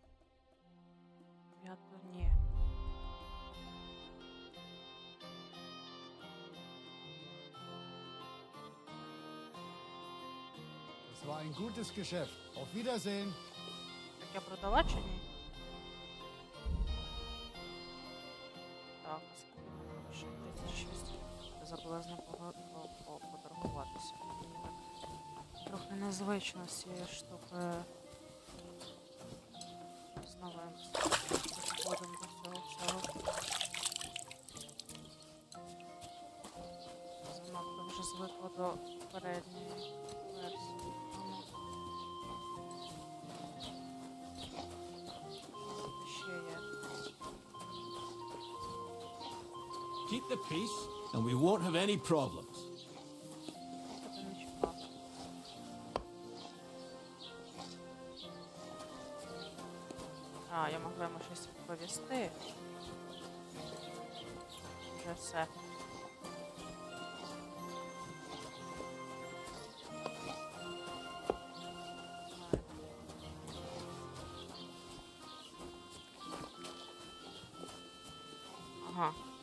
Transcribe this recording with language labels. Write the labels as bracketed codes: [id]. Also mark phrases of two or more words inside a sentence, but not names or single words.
[uk] Я то ні. [de] Es war ein gutes Geschäft. Auf Wiedersehen. [uk] Так я продала чи ні? Так, а скільки мені ще 36. Я забула з ним поторгуватися. Мені так трохи незвично з цією штукою. З новим підходом до цього всього. Занадто вже звикла до передньої версії. Ще є. [en] Keep the peace, and we won't have any problems. [uk] Тебе не чекав. А, я могла йому щось відповісти. Вже все. Ага.